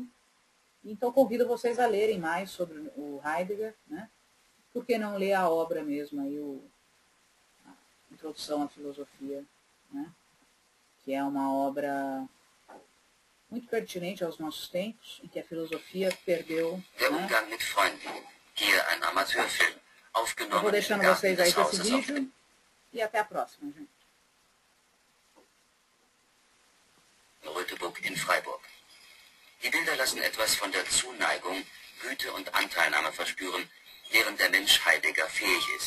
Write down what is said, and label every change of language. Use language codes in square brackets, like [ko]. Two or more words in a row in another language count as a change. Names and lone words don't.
[pt] Então convido vocês a lerem mais sobre o Heidegger, né? Por que não ler a obra mesmo aí, a Introdução à Filosofia, né? Que é uma obra muito pertinente aos nossos tempos, em que a filosofia perdeu. [de] Der Umgang mit Freunden. Hier ein Amateurfilm, [pt] Eu [de] aufgenommen [pt] vou [de] im [pt] deixando [de] Garten [pt] vocês aí [de] des [pt] com esse [de] Hauses auf [pt] vídeo e até a próxima, gente. [de] Rötebuck in Freiburg. Die Bilder lassen etwas von der Zuneigung, Güte und Anteilnahme verspüren, deren der Mensch Heidegger fähig ist.